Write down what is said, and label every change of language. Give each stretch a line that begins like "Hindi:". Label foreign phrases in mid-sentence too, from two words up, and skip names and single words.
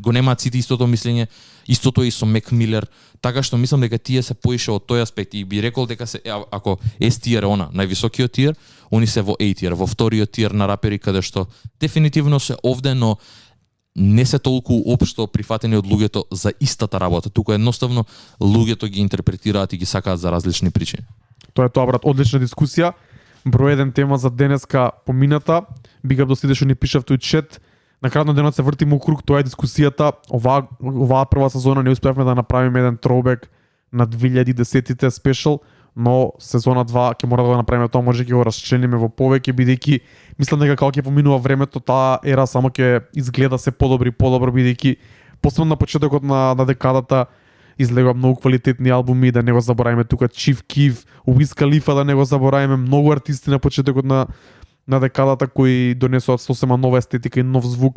Macedonian: Го немаат сите истото мислење, истото и со Мек Милер, така што мислам дека тие се поише од тој аспект и би рекол дека се ако
English: S tier
Macedonian: е она, највисокиот тиер, они се во
English: A tier,
Macedonian: во вториот тиер на рапери каде што дефинитивно се овде, но не се толку општо прифатени од луѓето за истата работа. Туку едноставно луѓето ги интерпретираат и ги сакаат за различни причини. Тоа е тоа, брат, одлична дискусија. Број еден тема за денеска помината.
English: Big up
Macedonian: до сите што ни пиша в тој чет. На крајот на денот се вртиме у круг, тоа е дискусијата. Оваа прва сезона не успеавме да направиме еден троубек на 2010-тите спешал, но сезона 2 ќе мора да го направиме тоа, може ќе го расчлениме во повеќе, бидејќи мислам дека како ќе поминува времето, таа ера само ќе изгледа се подобро, бидејќи посебно на почетокот на декадата излегува многу квалитетни албуми, да не го забораваме тука Chief Keef, Wiz Khalifa, да не го забораваме, многу артисти на почетокот на декадата кои донесоа сосема нова естетика и нов звук.